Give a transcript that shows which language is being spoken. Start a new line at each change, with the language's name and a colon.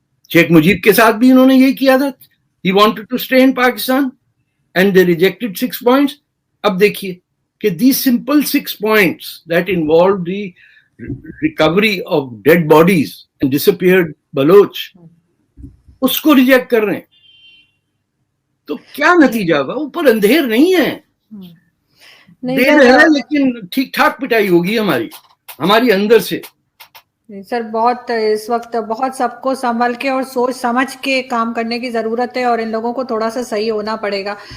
Urdu: شیخ مجیب کے ساتھ بھی انہوں نے یہی کیا تھا.
English: He wanted to stay in Pakistan and they rejected 6 points.
Urdu: اب دیکھیے کہ
English: these simple 6 points that involved the recovery of dead bodies and disappeared Baloch,
Urdu: اس کو ریجیکٹ کر رہے ہیں. تو کیا نتیجہ ہوگا؟ اوپر اندھیر نہیں ہے, دیر ہے لیکن ٹھیک ٹھاک پٹائی ہوگی ہماری اندر سے. سر بہت اس وقت بہت سب کو سنبھل کے اور سوچ سمجھ کے کام کرنے کی ضرورت ہے, اور ان لوگوں کو تھوڑا سا صحیح ہونا پڑے گا.